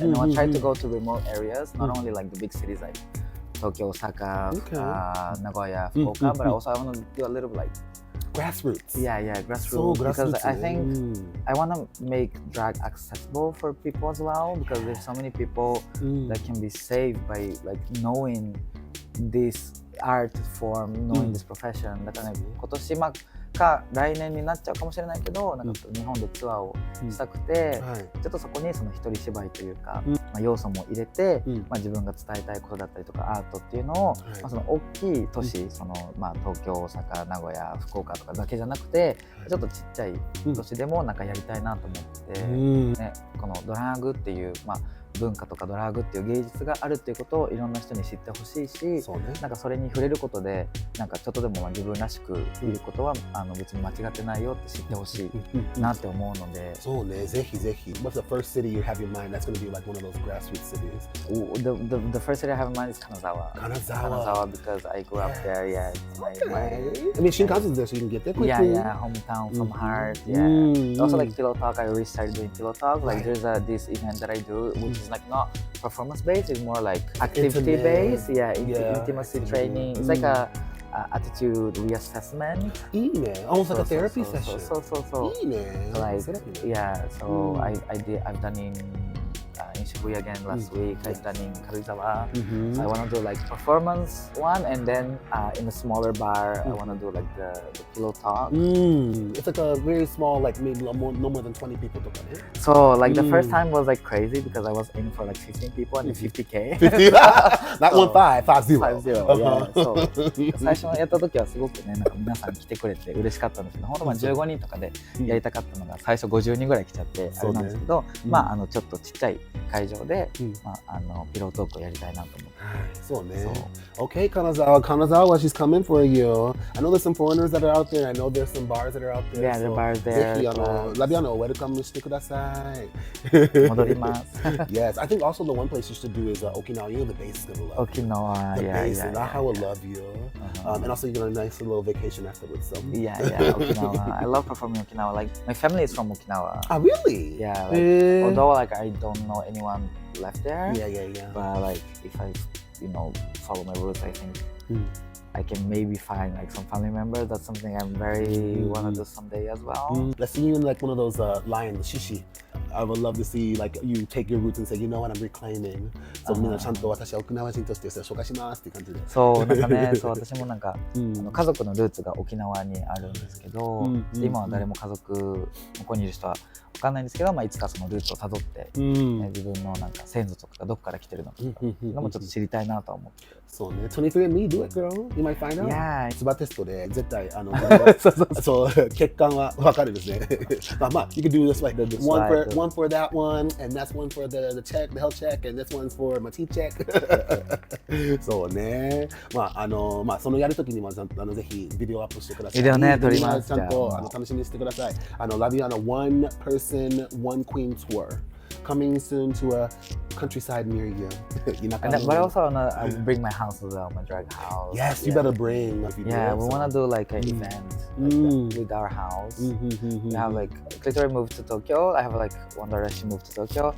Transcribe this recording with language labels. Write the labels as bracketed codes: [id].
[en] And I want to try to go to remote areas, not only like the big cities like Tokyo, Osaka, Nagoya, Fukuoka, but also I want to do a little like grassroots. Yeah, grassroots. Because I think I want to make drag accessible for people as well, because there's so many people that can be saved by like knowing this art form, knowing this profession. [ja] だからね、今年か来年になっちゃうかもしれないけど、なんか日本でツアーをしたくて、ちょっとそこにその一人芝居というか、要素も入れて、自分が伝えたいことだったりとかアートっていうのを、その大きい都市、その東京、大阪、名古屋、福岡とかだけじゃなくて、ちょっとちっちゃい都市でもなんかやりたいなと思って、ね、このドラァグっていう文化とかドラッグっていう芸術があるっていうことをいろんな人に知ってほしいし、そうね、なんかそれに触れることでなんかちょっとでも自分らしくいることは別に間違ってないよって知ってほしいなって思うので、そうね、ぜひぜひ。 [en] What's the first city you have in mind that's going to be like one of those grassroots cities? The first city I have in mind is Kanazawa because I grew up there. Yeah, I mean, Shinkansen is there, so you can get there quickly. Yeah, hometown from heart. Yeah. Also like Pillow Talk, I already started doing Pillow Talk. Like there's this event that I do, which is like not performance based, it's more like activity based. Yeah, intimacy training. It's like a attitude reassessment. [ja] いいね。 [en] Almost like a therapy session. [ja] そう。いいね。 [en] Like, yeah, so I've done in Shibuya again last week. I've done in Karuizawa. So I want to do like performance one, and then in a smaller bar, I want to do like the Pillow Talk. It's like a very small, like maybe no more than 20 people [ja] とかね。 [en] So like the first time was like crazy because I was aiming for like 15 people and 50K. 50? Not 15, 50. 50, yeah. [ja] そう最初やった時はすごくね、なんか皆さん来てくれて嬉しかったんですけど、本当まあ15人とかでやりたかったのが最初50人ぐらい来ちゃってあれなんですけど、まあちょっとちっちゃい会場で、ピロートークをやりたいなと思って。そうね。 [en] Okay, Kanazawa, she's coming for you. I know there's some foreigners that are out there. I know there's some bars that are out there. Yeah, there are bars there. [ja] ぜひLabiannaをウェルカムしてください。戻ります。 [en] Yes, I think also the one place you should do is Okinawa. You know the base is gonna love you. Okinawa, the yeah, base, yeah. Naha will love you. And also you get a nice little vacation afterwards. So. Yeah, Okinawa. I love performing Okinawa. Like my family is from Okinawa. Ah, really? Yeah. Like, although like I don't know anyone left there. Yeah. But like if I, follow my roots, I think I can maybe find like some family members. That's something I'm very want to do someday as well. Let's see you in like one of those lions, shishi. I would love to see like you take your roots and say, you know what, I'm reclaiming. [ja] So みんなちゃんと私は沖縄人として紹介しますって感じで。そうなんかね、そう私もなんか家族のルーツが沖縄にあるんですけど、今は誰も家族向こうにいる人は分かんないんですけど、いつかそのルーツをたどって、自分のなんか先祖とかがどこから来てるのかのもちょっと知りたいなと思って。そうね、 [en] 23andMe, do it, girl. You might find out. Yeah. [ja] ツバテストで絶対そう血管は分かるですね。 [en] まあ you can do this like one for that one, and that's one for the check, the health check, and this one's for my teeth check. [ja] そうね。まあそのやるときにもぜひビデオアップしてください。ビデオね撮ります。ちゃんと楽しみにしてください。 [en] Labianna One Person One Queen Tour.Coming soon to a countryside near you. But also I bring my house as well, my drag house. Yes, you better bring. Yeah, we want to do like an event like with our house. We have like Clitoris moved to Tokyo. I have like one direction moved to Tokyo.